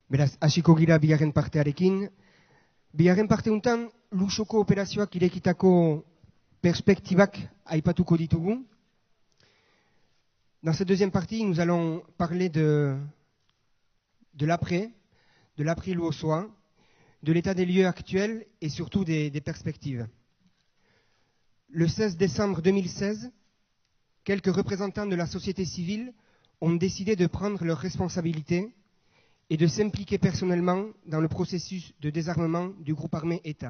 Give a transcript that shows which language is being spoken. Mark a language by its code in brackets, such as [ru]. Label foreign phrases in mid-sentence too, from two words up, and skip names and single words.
[eu] Beraz, hasiko gira bigarren partearekin. Bigarren parte untan, Lusoko operazioak irekitako perspektibak aipatuko ditugu. [fr] Dans cette deuxième partie, nous allons parler de l'après, de l'après Luosoa, de l'état des lieux actuels et surtout des perspectives. Le 16 décembre 2016, quelques représentants de la société civile ont décidé de prendre leurs responsabilités et de s'impliquer personnellement dans le processus de désarmement du groupe armé État.